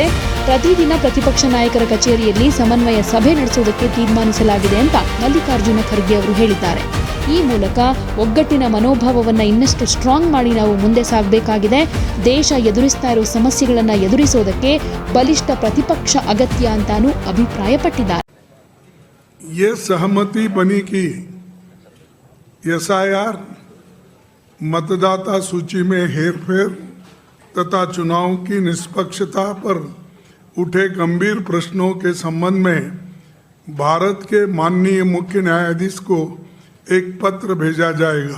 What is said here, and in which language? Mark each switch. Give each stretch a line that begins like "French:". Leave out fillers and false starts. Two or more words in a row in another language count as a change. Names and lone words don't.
Kannada: ಪ್ರತಿದಿನ ಪ್ರತಿಪಕ್ಷ ನಾಯಕರ ಕಚೇರಿಯಲ್ಲಿ ಸಮನ್ವಯ ಸಭೆ ನಡೆಸುವುದಕ್ಕೆ ತೀರ್ಮಾನಿಸಲಾಗಿದೆ ಅಂತ ಮಲ್ಲಿಕಾರ್ಜುನ ಖರ್ಗೆ ಅವರು ಹೇಳಿದ್ದಾರೆ. ಈ ಮೂಲಕ ಒಗ್ಗಟ್ಟಿನ ಮನೋಭಾವವನ್ನು ಇನ್ನಷ್ಟು ಸ್ಟ್ರಾಂಗ್ ಮಾಡಿ ನಾವು ಮುಂದೆ ಸಾಗಬೇಕಾಗಿದೆ. ದೇಶ ಎದುರಿಸ್ತಾ ಇರೋ ಸಮಸ್ಯೆಗಳನ್ನು ಎದುರಿಸೋದಕ್ಕೆ ಬಲಿಷ್ಠ ಪ್ರತಿಪಕ್ಷ ಅಗತ್ಯ ಅಂತಾನೂ ಅಭಿಪ್ರಾಯಪಟ್ಟಿದ್ದಾರೆ.
Hindi: सहमति बनी कि SIR, मतदाता सूची में हेरफेर तथा चुनाव की निष्पक्षता पर उठे गंभीर प्रश्नों के संबंध में भारत के माननीय मुख्य न्यायाधीश को एक पत्र भेजा जाएगा.